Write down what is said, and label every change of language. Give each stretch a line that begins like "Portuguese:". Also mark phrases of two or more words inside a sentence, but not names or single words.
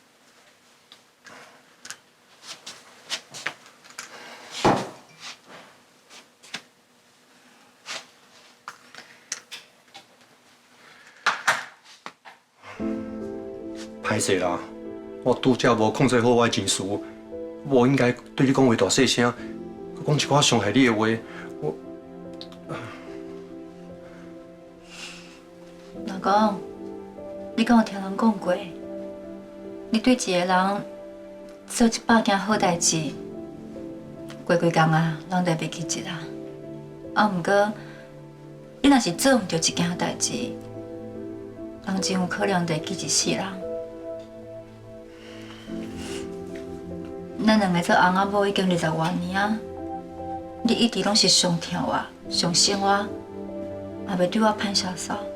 Min Nan Chinese: 歹勢啦，我拄則無控制好我的情緒，我應該對你講話大細聲，講一寡傷害你的話。老公，你敢有聽人講過，你對一個人做100件好代志，規工啊，攏得袂記一啊。毋過，你若是做毋着一件代志，人真有可能會記一世人。咱兩個做翁仔某已經20多年啊，你一直攏是上疼我、上惜我，也袂對我歹勢手。